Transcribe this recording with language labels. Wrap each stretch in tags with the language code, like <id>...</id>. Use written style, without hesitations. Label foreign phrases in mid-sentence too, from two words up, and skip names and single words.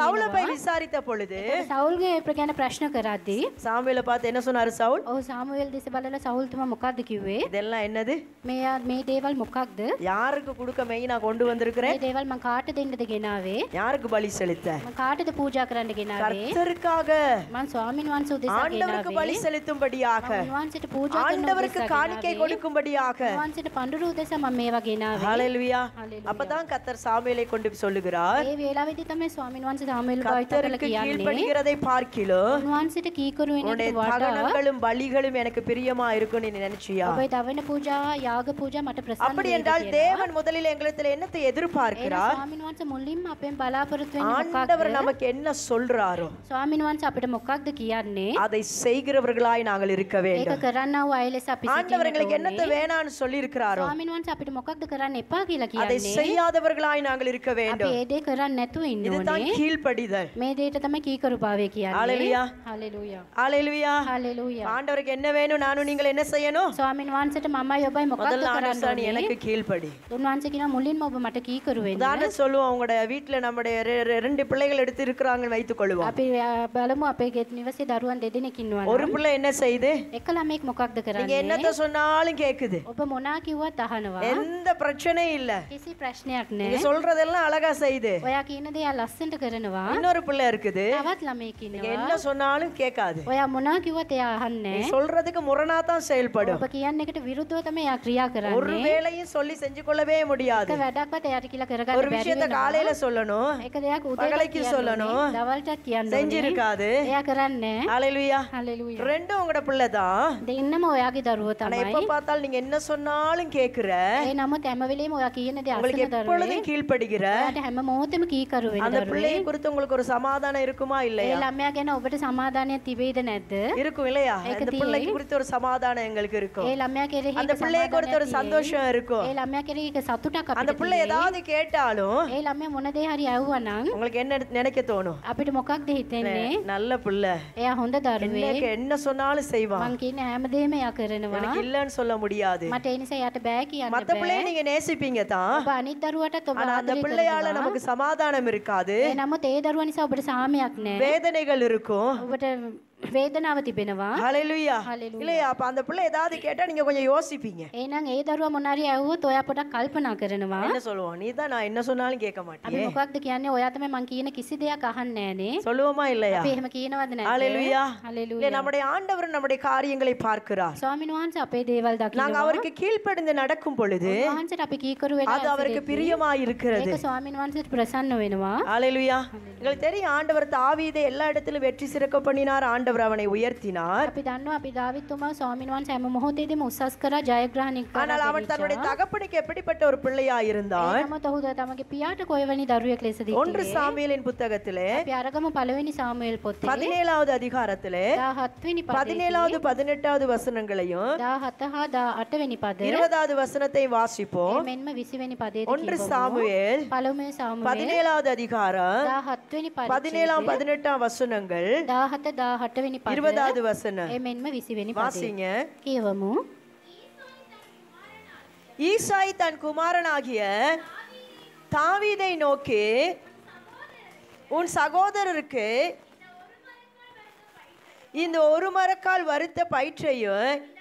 <ta>சவுல போய்</ta> <si>කියනවා.</si> <ta>விசாரித்த பொழுது</ta> <si>සවුල්ගේ ගැන ප්‍රශ්න කරද්දී</si> <ta>சாமுவேலை பார்த்து என்ன சொன்னாரு சவுல்?</ta> <si>ඔහු සාමුවෙල් දෙස බලලා සවුල්තුමා මොකක්ද කිව්වේ?</si> <ta>இதெல்லாம் என்னது?</ta> <si>මේ දේවල් මොකක්ද?</si> <ta>யாருக்கு கொடுக்க மெய் நான் கொண்டு வந்திருக்கிறேன்?</ta> <si>මේ දේවල් මං කාටද දෙන්නද ගෙනාවේ?</si> <ta>யாருக்கு பலி செலுத்த?</ta> <si>මං කාටද පූජා කරන්න ගෙනාවේ?</si> <ta>கர்த்தருக்காக,</ta> <si>මං ස්වාමීන් වහන්සේ උදෙසා</si> <ta>ஆண்டவருக்கு</ta> <si>ගෙනාවේ.</si> <ta>பலி செலுத்தும்படியாக,</ta> <si>මං උන්වහන්සේට පූජා කරන්න</si> <ta>ஆண்டவருக்கு</ta> <si>උදෙසා</si> <ta>காணிக்கை</ta> <si>ගෙනාවේ.</si> <ta>கொடுக்கும்படியாக.</ta> <si>උන්වහන්සේට පඬුරු උදෙසා මම මේවා ගෙනාවේ.</si> <ta>ஹalleluya.</ta> <si>Hallelujah.</si> <ta>அப்பதான் கர்த்தர் சாமுவேலை கொண்டு சொல்லுகிறார்,</ta> <si>ඒ වේලාවේදී තමයි ස්වාමීන් වහන්සේ සාමුවෙල් භාවිත කරලා</si> <ta>கர்த்தருக்கு</ta> <si>කියන්නේ.</si> <ta>கீழ்ப்படிகிறதை பார்க்கிலும்</ta> <si>උන්වහන්සේට කීකරු වෙන</si> <ta>உன்னுடைய</ta> <si>එකට වඩා</si> <ta>தகனங்களும் பலிகளும் எனக்கு பிரியமா இருக்கும் நீ நினைச்சியா?</ta> <si>ඔබේ දවන පූජා යාග පූජා මට ප්‍රසන්න</si> <ta>அப்படி</ta> <si>වේද</si> <ta>என்றால்</ta> <si>කියලා.</si> <ta>தேவன் முதலில் எங்களிடத்தில் என்னத்தை எதிர்பார்க்கிறார்?</ta> <si>ස්වාමීන් වහන්සේ මුලින්ම අපෙන් බලාපොරොත්තු වෙන්නේ</si> <ta>ஆண்டவர்</ta> <si>මොකක්ද?</si> <ta>நமக்கு என்ன சொல்றாரோ</ta> <si>ස්වාමීන් වහන්සේ අපිට මොකක්ද කියන්නේ?</si> <ta>அதை செய்கிறவர்களாய் நாங்கள் இருக்க</ta> <si>ඒක</si> <ta>வேண்டும்.</ta> <si>කරන්නා වූ අය ලෙස අපි</si> <ta>ஆண்டவர் எங்களுக்கு</ta> <si>සිටින්න</si> <ta>என்னத்தை</ta> <si>ඕනේ.</si> <ta>வேணான்னு சொல்லி இருக்கிறாரோ</ta> <si>ස්වාමීන් වහන්සේ අපිට මොකක්ද කරන්න එපා කියලා</si> <ta>அதை</ta> <si>කියන්නේ?</si> <ta>செய்யாதவர்களாய் நாங்கள் இருக்க</ta> <si>අපි</si> <ta>வேண்டும்.</ta> <si>ඒ දේ කරන්නේ නැතුව ඉන්න</si> <ta>இதுதான்</ta> <si>ඕනේ.</si> <ta>கீழ்ப்படிதல்.</ta> <si>මේ දේට තමයි කීකරුභාවය කියන්නේ.</si> <ta>Hallelujah.</ta> <si>හalleluya.</si> <ta>ஹalleluya.</ta> <si>හalleluya.</si> <ta>ஆண்டவருக்கு என்ன வேணும், நானும் நீங்கள் என்ன செய்யணும்?</ta> <si>ස්වාමීන් වහන්සේට මමයි ඔබයි මොකක්ද</si> <ta>முதல்ல</ta> <si>කරන්න</si> <ta>ஆண்டவர் நீ</ta> <si>ඕනේ?</si> <ta>எனக்கு கீழ்ப்படி.</ta> <si>උන්වහන්සේ කියනවා මුලින්ම ඔබ මට කීකරු වෙන්න.</si> <ta>உதாரணம் சொல்லுவோம், உங்களோட வீட்டுல நம்முடைய ரெண்டு பிள்ளைகள் எடுத்து இருக்கிறாங்கன்னு வைத்துக் கொள்வோம்.</ta> <si>අපි බලමු අපේ ගෙත් නිවසේ දරුවන් දෙදෙනෙක් ඉන්නවා</si> <ta>ஒரு</ta> <si>නම්</si> <ta>பிள்ளை என்ன செய்யுது?</ta> <si>එක ළමෙක් මොකක්ද</si> <ta>நீங்க</ta> <si>කරන්නේ?</si> <ta>என்னத்த சொன்னாலும் கேக்குது,</ta> <si>ඔබ මොනා කිව්වත් අහනවා.</si> <ta>எந்த பிரச்சனையும் இல்ல,</ta> <si>කිසි ප්‍රශ්නයක්</si> <ta>நீங்க</ta> <si>නැහැ.</si> <ta>சொல்றதெல்லாம் அழகா செய்யுது.</ta> <si>ඔයා කියන දේ එයා ලස්සනට කරනවා.</si> <ta>இன்னொரு பிள்ளை இருக்குது,</ta> <si>තවත් ළමෙක්</si> <ta>நீங்க</ta> <si>ඉන්නවා.</si> <ta>என்ன சொன்னாலும் கேட்காது,</ta> <si>ඔයා මොනා කිව්වත් එයා අහන්නේ</si> <ta>நீ</ta> <si>නැහැ.</si> <ta>சொல்றதுக்கு முரணா தான் செயல்படும்.</ta> <si>ඔබ කියන එකට විරුද්ධව තමයි එයා ක්‍රියා</si> <ta>ஒரு</ta> <si>කරන්නේ.</si> <ta>வேலையும் சொல்லி செஞ்சு கொள்ளவே முடியாது.</ta> <si>එක වැඩක්වත් එයාට කියලා කරගන්න</si> <ta>ஒரு</ta> <si>බැරි</si> <ta>விஷயத்த</ta> <si>වෙනවා.</si> <ta>காலையில சொல்லணும்,</ta> <si>එක දෙයක් උදේට</si> <ta>பகலைக்கு</ta> <si>කියන්න</si> <ta>சொல்லணும்,</ta> <si>ඕනේ. දවල්ටත් කියන්න ඕනේ.</si> <ta>செஞ்சிருக்காது.</ta> <si>එයා කරන්නේ නැහැ.</si> <ta>ஹalleluya.</ta> <si>හalleluya.</si> <ta>ரெண்டும் உங்களோட பிள்ளை தான்.</ta> <si>දෙන්නම ඔයාගේ දරුවෝ</si> <ta>ஆனா</ta> <si>තමයි.</si> <ta>எப்ப பார்த்தாலும் நீங்க என்ன சொன்னாலும் கேக்குற,</ta> <si>ඒ නමුත් හැම වෙලේම ඔයා කියන දේ</si> <ta>உங்களுக்கு</ta> <si>අසන දරුවේ.</si> <ta>எப்பொழுதும் கீழ்ப்படுகிற</ta> <si>ඔයාට හැම මොහොතෙම කීකරු වෙන</si> <ta>அந்த</ta> <si>දරුවේ.</si> <ta>பிள்ளையை குறித்து உங்களுக்கு ஒரு சமாதானம் இருக்குமா</ta> <si>ඒ</si> <ta>இல்லையா?</ta> <si>ළමයා ගැන ඔබට සමාදානයක් තිබෙයිද නැද්ද?</si> <ta>இருக்கும் இல்லையா?</ta> <si>ඒක</si> <ta>அந்த</ta> <si>තියෙයි.</si> <ta>பிள்ளைக்கு குறித்து ஒரு சமாதானம் எங்களுக்கு இருக்கும்.</ta> <si>ඒ ළමයා කෙරෙහි</si> <ta>அந்த</ta> <si>එක</si> <ta>பிள்ளையை குறித்து ஒரு</ta> <si>සමාදානයක් තියෙයි.</si> <ta>சந்தோஷம் இருக்கும்.</ta> <si>ඒ ළමයා කෙරෙහි එක සතුටක්</si> <ta>அந்த</ta> <si>අපිට</si> <ta>பிள்ளை</ta> <si>තියෙයි.</si> <ta>ஏதாவது கேட்டாலும்</ta> <si>ඒ ළමයා මොන දේ හරි ඇහුවා නම්</si> <ta>உங்களுக்கு என்ன நினைக்க தோணும்?</ta> <si>අපිට මොකක්ද හිතෙන්නේ?</si> <ta>நல்ல பிள்ளை,</ta> <si>එයා හොඳ දරුවේ.</si> <ta>எனக்கு என்ன சொன்னாலும் செய்வான்,</ta> <si>මං කියන හැමදේම එයා කරනවා.</si> <ta>எனக்கு இல்லைன்னு சொல்ல முடியாது.</ta> <si>මට ඒ නිසා එයාට බෑ කියන්න</si> <ta>மத்த</ta> <si>බෑ.</si> <ta>பிள்ளையை நீங்க நேசிப்பீங்க தான்,</ta> <si>ඔබ අනිත් දරුවටත් ඔබ</si> <ta>ஆனா அந்த</ta> <si>ආදරය</si> <ta>பிள்ளையால</ta> <si>කරනවා.</si> <ta>நமக்கு சமாதானம் இருக்காது,</ta> <si>ඒ නමුත් ඒ දරුවා නිසා ඔබට සාමයක් නැහැ.</si> <ta>வேதனைகள் இருக்கும்.</ta> <si>ඔබට වේදනාව තිබෙනවා.</si> <ta>ஹalleluya.</ta> <si>Hallelujah.</si> <ta>இல்லையா? அப்ப அந்த பிள்ளை ஏதாவது கேட்டா நீங்க கொஞ்சம் யோசிப்பீங்க.</ta> <si>එහෙනම් ඒ දරුවා මොනාරි ඇහුවොත් ඔයා පොඩක් කල්පනා කරනවා.</si> <ta>என்ன சொல்லுவோம்? நீ தான் நான் என்ன சொன்னாலும் கேட்க</ta> <si>අපි</si> <ta>மாட்டியே.</ta> <si>මොකක්ද කියන්නේ? ඔයා තමයි මං කියන කිසි දෙයක් අහන්නේ නැහනේ.</si> <ta>சொல்லுவோமா இல்லையா?</ta> <si>අපි එහෙම කියනවද නැද්ද?</si> <ta>ஹalleluya. இல்ல,</ta> <si>හalleluya.</si> <ta>நம்முடைய ஆண்டவர் நம்முடைய காரியங்களை பார்க்கிறார்.</ta> <si>ස්වාමීන් වහන්සේ අපේ දේවල්</si> <ta>நாங்க</ta> <si>දකිනවා.</si> <ta>அவருக்கு கீழ்ப்படிந்து நடக்கும் பொழுது</ta> <si>වහන්සේට අපි කීකරු වෙලා</si> <ta>அது அவருக்கு பிரியமாய் இருக்கிறது.</ta> <si>ඒක ස්වාමීන් වහන්සේට ප්‍රසන්න වෙනවා.</si> <ta>ஹalleluya. உங்களுக்கு தெரியும், ஆண்டவர் தாவீதை எல்லா இடத்திலும் வெற்றி சிறக்க பண்ணினார். ஆண்டவர் அவனை உயர்த்தினார்.</ta> <si>අපි දන්නවා අපි දාවිත්තුමා ස්වාමීන් වහන්සේ හැම මොහොතේදීම උසස් කරා ජයග්‍රහණය</si> <ta>ஆனால் அவன் தன்னுடைய</ta> <si>කරා.</si> <ta>தகப்பனுக்கு எப்படிப்பட்ட ஒரு பிள்ளையா இருந்தான்?</ta> <si>නමුත් ඔහු තමගේ පියාට කොයිවැනි දරුවෙක් ලෙසද</si> <ta>ஒன்று</ta> <si>හිටියේ?</si> <ta>சாமுவேலின் புத்தகத்திலே</ta> <si>අපි අරගමු පළවෙනි සාමුවෙල් පොතේ</si> <ta>17வது அதிகாரத்திலே</ta> <si>17 වෙනි පදේ</si> <ta>17வது 18வது வசனங்களையும்</ta> <si>17 හා 18 වෙනි පද</si> <ta>20வது வசனத்தை வாசிப்போம்.</ta> <si>මෙන්ම 20 වෙනි පදේදී</si> <ta>ஒன்று</ta> <si>කියවමු.</si> <ta>சாமுவேல்</ta> <si>පළවෙනි සාමුවෙල්</si> <ta>17வது அதிகாரம்</ta> <si>17 වෙනි පදේ</si> <ta>17 18 வசனங்கள்</ta> <si>17 18 වෙනි පද</si> <ta>20வது வசனம்</ta> <si>මෙන්ම 20 වෙනි පදේ</si> <ta>வாசிங்க.</ta> <si>කියවමු.</si> <ta>ஈசாய் தன் குமாரனாகிய தாவீதை நோக்கி, உன் சகோதரருக்கு இந்த ஒரு மரக்கால் வறுத்த பயிற்றையும்</ta>